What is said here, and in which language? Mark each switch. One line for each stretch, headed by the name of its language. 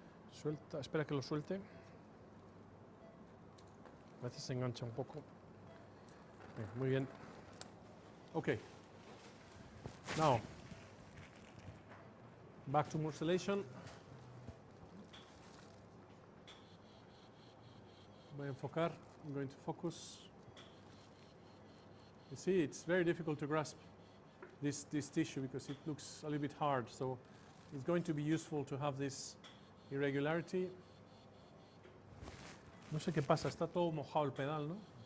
Spanish: Suelta, espera que lo suelte. A veces se engancha un poco. Muy bien. Okay.
English: Now, back to Morsellation.
Spanish: Voy a enfocar.
English: I'm going to focus. You see, it's very difficult to grasp this tissue because it looks a little bit hard. So it's going to be useful to have this irregularity.
Spanish: No sé qué pasa, está todo mojado el pedal, ¿no?